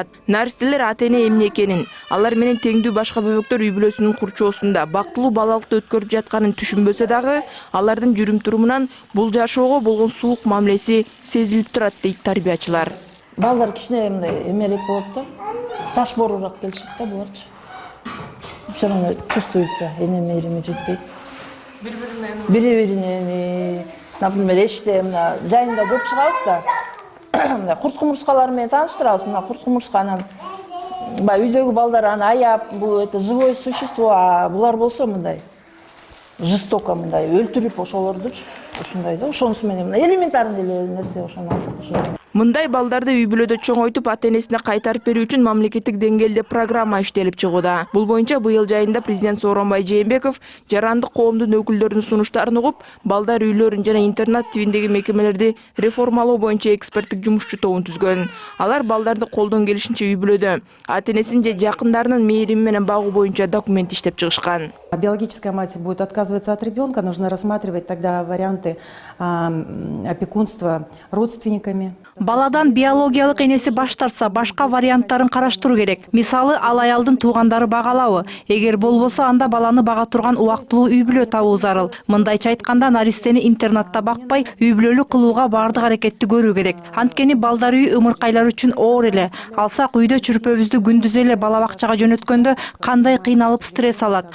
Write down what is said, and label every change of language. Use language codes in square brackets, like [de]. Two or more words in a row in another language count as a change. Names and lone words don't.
[ky] Наристелер ата-эне эмне экенин, алар менен теңдүү башка бөбөктөр үй бүлөсүнүн курчоосунда бактылуу балалыкты өткөрүп жатканын түшүнбөсө дагы, алардын жүрүм-турумунан бул жашоого болгон суук мамилеси сезилип турат дейт тарбиячылар. Балдар кичине мындай эмерээк болот да. Таш боорураак келишет да буларчы. [ru] Все равно чувствуется, [ky] эне мээрими жетпейт. Бири-бирине, например, эшикте мына жайында көп чыгабыз да. Мына курт-кумурскалар менен тааныштырабыз. Мына курт-кумурска анан баягы үйдөгү балдар аны аяп, бул [ru] это живое существо, [ky] а булар болсо мындай жестоко мындай өлтүрүп ошолордучу. Ушундай да, ошонусу менен элементарный эле нерсе ошону алып. Мындай балдарды үй бүлөдө чоңойтуп ата-энесине кайтарып берүү үчүн мамлекеттик деңгээлде программа иштелип чыгууда. Бул боюнча быйыл жайында президент Сооронбай Жээнбеков жарандык коомдун өкүлдөрүнүн сунуштарын угуп, балдар үйлөрүн жана интернат тибиндеги мекемелерди реформалоо боюнча эксперттик жумушчу тобун түзгөн. Алар балдарды колдон келишинче үй бүлөдө ата-энесин же жакындарынын мээрими менен багуу боюнча документ иштеп чыгышкан. [ru] Биологическая мать будет отказываться от ребенка, нужно рассматривать тогда варианты опекунства родственниками. [ky] Баладан биологиялык энеси баш тартса, башка варианттарын караштыруу керек. Мисалы, ал аялдын туугандары багалабы. Эгер болбосо, анда баланы бага турган убактылуу үй бүлө табуу зарыл. Мындайча айтканда, наристени интернатта бакпай, үй бүлөлүк кылууга бардык аракетти көрүү керек. Анткени балдар үй ымыркайлар үчүн оор эле. Алсак үйдө чүрпөбүздү күндүз эле бала бакчага жөнөткөндө кандай кыйналып стресс алат.